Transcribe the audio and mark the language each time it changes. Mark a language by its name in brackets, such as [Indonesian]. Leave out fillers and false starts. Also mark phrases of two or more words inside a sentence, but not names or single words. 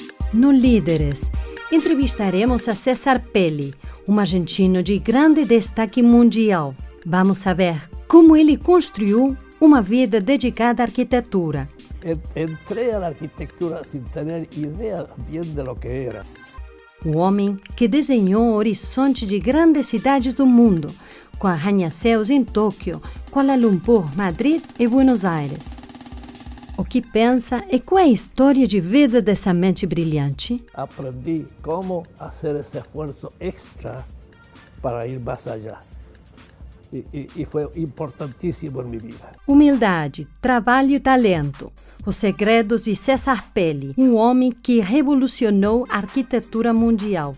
[Portuguese] No Líderes, entrevistaremos a César Pelli, um argentino de grande destaque mundial. Vamos saber como ele construiu uma vida dedicada à arquitetura. [Spanish] Entré a la arquitectura sin tener idea bien de lo que era. [Portuguese] O homem que desenhou o horizonte de grandes cidades do mundo, com arranha-céus em Tóquio, Kuala Lumpur, Madrid e Buenos Aires. O que pensa e qual é a história de vida dessa mente brilhante? [Spanish] Aprendí cómo hacer ese esfuerzo extra para ir más allá. [Portuguese] E foi importantíssimo em minha vida. Humildade, trabalho e talento. Os segredos de César Pelli, um homem que revolucionou a arquitetura mundial.